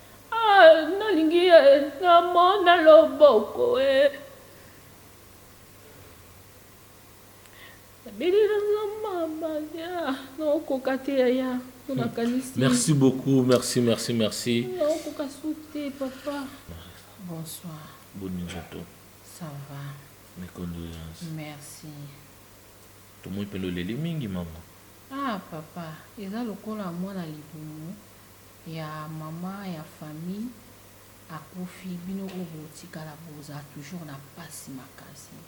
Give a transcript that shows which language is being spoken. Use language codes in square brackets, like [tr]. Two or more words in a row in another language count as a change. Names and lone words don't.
[ln] Ah, nalingi ye, namona loboko, eh. Nabelela nzamba ba, ah, naokoka te, yaya. Hmm. Nakanisi. [fr] Merci beaucoup, merci, merci, merci. [ln] Naokoka su te, papa. [fr] Bonsoir. Bonne nuit à toi. Ça va. Mes condoléances. Merci. [ln] Tomoni mpe loleli mingi, mama. Ah, papa, eza lokola mwana libumu ya mama ya famille akufi, bino oyo botikala boza toujours na pasi makasi.